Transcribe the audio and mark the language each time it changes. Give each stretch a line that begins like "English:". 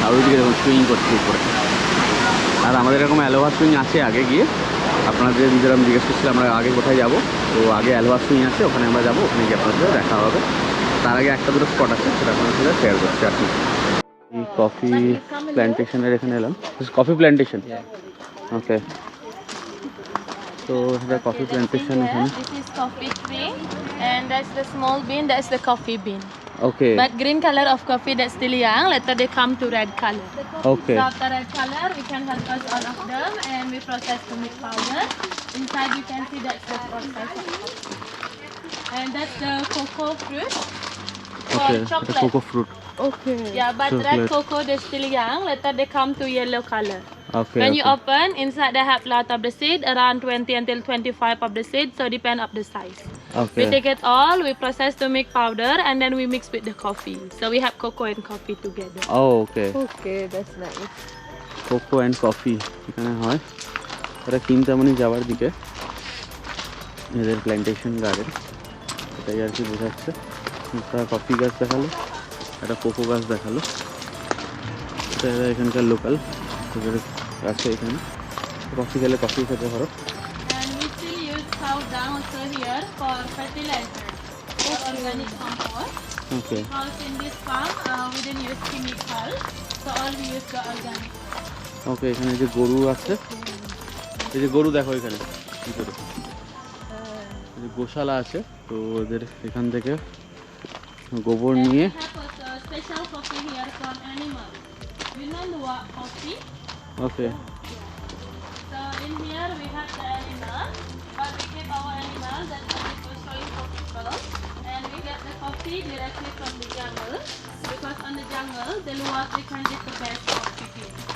Bangla: আর ওইদিকে দেখুন সুইমিং করছে উপরে। আর আমাদের এরকম অ্যালোহা সুইং আছে আগে গিয়ে, আপনাদের যেরকম জিজ্ঞেস করছিলাম আমরা আগে কোথায় যাব, তো আগে অ্যালোহা সুইং আছে, ওখানে আমরা যাবো, ওখানে গিয়ে আপনাদের সাথে দেখা হবে। তার আগে একটা দুটো স্পট আছে, সেটা আপনাদের সাথে শেয়ার করছি আর কি। এই কফি প্ল্যান্টেশনের এখানে এলাম, কফি প্ল্যান্টেশন, ওকে। তো এটা কফি প্ল্যান্টেশন এখানে।
English: This is coffee tree, and that's the small bean. That's the coffee bean. Okay. But green color of coffee that's still young. Later they come to red color. Okay. So after red color, we can harvest all of them, and we process to make powder. Inside you can see that's the process. And that's the cocoa fruit. Okay. For chocolate. The cocoa fruit. Okay. Yeah, but Chocolate. red cocoa they're still young. Later they come to yellow color. Okay. When okay. you open, inside they have lot of the seed, around 20 until 25 of the seed, so depend of the size. Okay. We take it all, we process to make powder, and then we mix with the coffee. So we have cocoa and coffee together. Oh, okay. Okay, that's nice. Cocoa and coffee
Bangla: এখানে হয়। এটা কিনতামানি যাওয়ার দিকে। এদের plantation garden, এটাই আর কি বোঝাচ্ছে। একটা কফি গাছ দেখালো, একটা কোকো গাছ দেখালো, এটা এখানকার লোকাল এদের আছে। এখানে কফি খেলে কফি খেতে পারো।
English: And we still use cow dung also here for fertilizer, for organic compost. Okay Because in this farm we didn't use chemical, so all we use the organic.
Bangla: ওকে, এখানে যে গরু আছে, এই যে গরু দেখো এখানে ভিতরে এই যে গোশালা আছে, তো ওদের এখান থেকে গোবর
English: And we
Bangla: নিয়ে
English: have also special coffee here from animals. We know luwak coffee. Okay So in here we have the animal, but we keep our animal that we showing for people, and we get the coffee directly from the jungle, because on the jungle the luwak we can get the best coffee here.